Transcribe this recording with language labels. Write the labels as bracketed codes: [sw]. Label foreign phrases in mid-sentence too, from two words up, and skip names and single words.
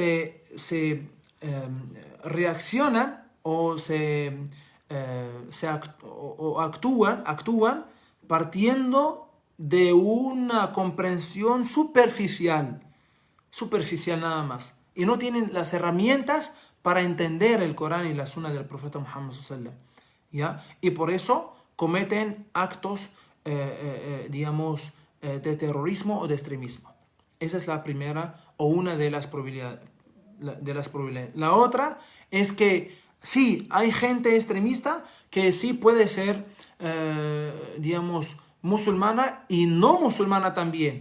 [es] reaccionan o actúan partiendo de una comprensión superficial nada más, y no tienen las herramientas para entender el Corán y la Sunna del profeta Muhammad [ar] صلى الله عليه وسلم, [es] ¿ya? Y por eso cometen actos de terrorismo o de extremismo. Esa es la primera o una de las probabilidades. La otra es que sí, hay gente extremista que sí puede ser, musulmana y no musulmana también.